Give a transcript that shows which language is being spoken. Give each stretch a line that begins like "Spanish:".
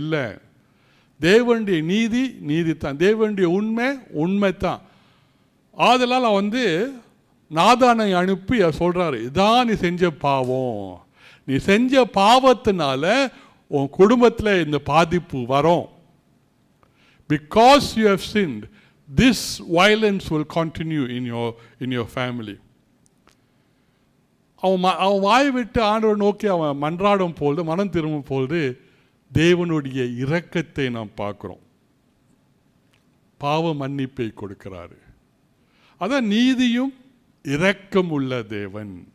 Tamil: இல்லை, தேவனுடைய நீதி தான், தேவனுடைய உண்மை தான். ஆதலால் வந்து நாதானை அனுப்பி சொல்கிறாரு, இதான் நீ செஞ்ச பாவம், நீ செஞ்ச பாவத்தினால உன் குடும்பத்தில் இந்த பாதிப்பு வரும்.
English: Because you have sinned, this violence will continue in your family.
Tamil: அவன் வாய் விட்டு ஆண்டவர் நோக்கி அவன் மன்றாடும் பொழுது, மனம் திரும்பும் பொழுது தேவனுடைய இரக்கத்தை நாம் பார்க்குறோம். பாவ மன்னிப்பை கொடுக்கிறாரு. அதான் நீதியும் இரக்கம் உள்ள தேவன்.